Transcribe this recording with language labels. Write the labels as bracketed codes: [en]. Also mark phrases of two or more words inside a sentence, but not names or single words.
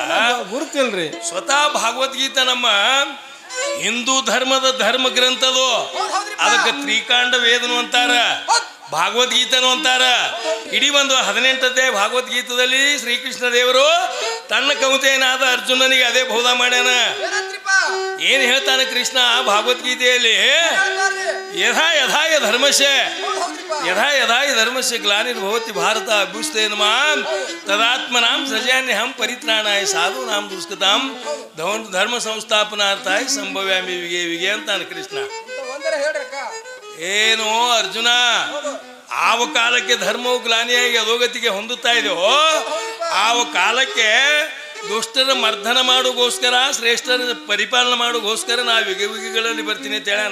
[kn] ಗುರುತಿಲ್ರಿ ಸ್ವತಃ ಭಗವದ್ಗೀತಾ ನಮ್ಮ ಹಿಂದೂ ಧರ್ಮದ ಧರ್ಮ ಗ್ರಂಥದು. ಅದಕ್ಕೆ ತ್ರಿಕಾಂಡ ವೇದನು ಅಂತಾರ, ಭಾಗವದ್ಗೀತನು ಅಂತಾರ. ಇಡೀ ಒಂದು 18ನೇ ಭಾಗವದ್ಗೀತದಲ್ಲಿ ಶ್ರೀಕೃಷ್ಣ ದೇವರು ತನ್ನ ಕವಿತೆಯನಾದ ಅರ್ಜುನನಿಗೆ ಅದೇ ಬೋಧ ಮಾಡ್ಯಾನ. ಏನ್ ಹೇಳ್ತಾನೆ ಕೃಷ್ಣ ಭಾಗವದ್ಗೀತೆಯಲ್ಲಿ? [sa] ಯಥಾ ಯಥಾಯ ಧರ್ಮಸ್ಯ ಯಥಾ ಯಥಾಯ ಧರ್ಮಸ್ಯ ಗ್ಲಾನಿರ್ಭವತಿ ಭಾರತ ಅಭ್ಯುಸ್ತೇನ ಮಾಂ ತದಾತ್ಮನಾಂ ಸೃಜಾಮ್ಯಹಂ ಪರಿತ್ರಾಣಾಯ ಸಾಧೂನಾಂ ದುಷ್ಕೃತಾಂ ಧರ್ಮ ಸಂಸ್ಥಾಪನಾರ್ಥಾಯ ಸಂಭವ್ಯಾಮಿ ವಿಗೆ ವಿಗೆ [kn] ಅಂತಾನೆ ಕೃಷ್ಣ. ಏನೋ ಅರ್ಜುನ, ಆವ ಕಾಲಕ್ಕೆ ಧರ್ಮವು ಗ್ಲಾನಿಯಾಗಿ ಅಧೋಗತಿಗೆ ಹೊಂದುತ್ತಾ ಇದೆಯೋ ಆವ ಕಾಲಕ್ಕೆ ದುಷ್ಟರ ಮರ್ದನ ಮಾಡೋಗೋಸ್ಕರ ಶ್ರೇಷ್ಠರ ಪರಿಪಾಲನೆ ಮಾಡೋಗೋಸ್ಕರ ನಾ ವಿಗಿಗಳಲ್ಲಿ ಬರ್ತೀನಿ ಅಂತ ಹೇಳ್ಯಾನ.